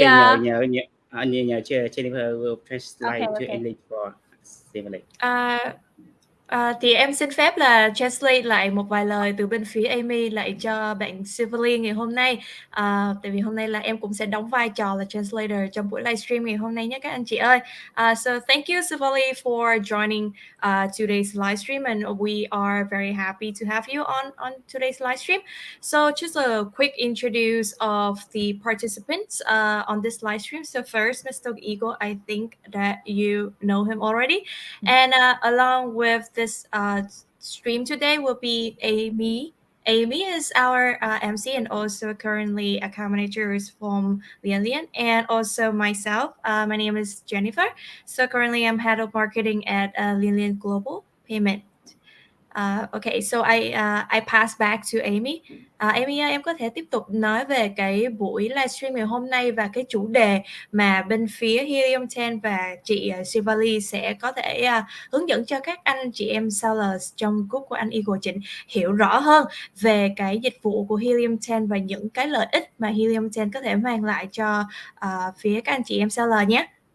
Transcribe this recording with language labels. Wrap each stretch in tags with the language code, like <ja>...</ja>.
<en>nhờ Jennifer will translate to English for Shelvali.</en> <vi>Thì em xin phép là translate lại một vài lời từ bên phía Amy lại cho bạn Shelvali ngày hôm nay. Tại vì hôm nay là em cũng sẽ đóng vai trò là translator trong buổi livestream ngày hôm nay nhé các anh chị ơi.</vi> <en>So thank you Shelvali for joining today's livestream, and we are very happy to have you on today's livestream. So just a quick introduce of the participants on this livestream. So first, Mr. Eagle, I think that you know him already, and along with this stream today will be Amy. Amy is our MC and also currently account manager from LianLian, and also myself. My name is Jennifer. So currently I'm head of marketing at LianLian Global Payment. Okay, so I pass back to Amy.</en> <vi>Amy, em có thể tiếp tục nói về cái buổi livestream ngày hôm nay và cái chủ đề mà bên phía HELIUM10 và chị Shelvali sẽ có thể hướng dẫn cho các anh chị em sellers trong group của anh Eagle Trịnh hiểu rõ hơn về cái dịch vụ của HELIUM10 và những cái lợi ích mà HELIUM10 có thể mang lại cho phía các anh chị em seller nhé.</vi>